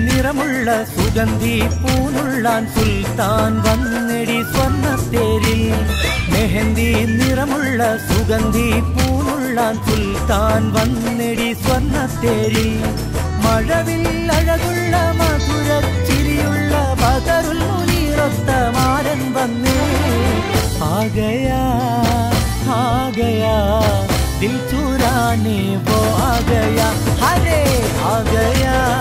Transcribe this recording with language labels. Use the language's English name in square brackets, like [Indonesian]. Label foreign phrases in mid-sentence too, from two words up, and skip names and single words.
[Malayalam] നിറമുള്ള സുഗന്ധി പൂനുള്ളാൻ സുൽത്താൻ വന്നെടി സ്വർണ്ണത്തേരിൽ മെഹന്തി നിറമുള്ള സുഗന്ധി പൂനുള്ളാൻ സുൽത്താൻ വന്നെടി സ്വർണ്ണത്തേരിൽ മഴവിൽ അഴകുള്ള മധുരച്ചിരിയുള്ള ബദറുൽ മുനീറൊത്ത മാരൻ വന്നേ [Hindi] आ गया दिल चुराने वो आ गया हरे आ गया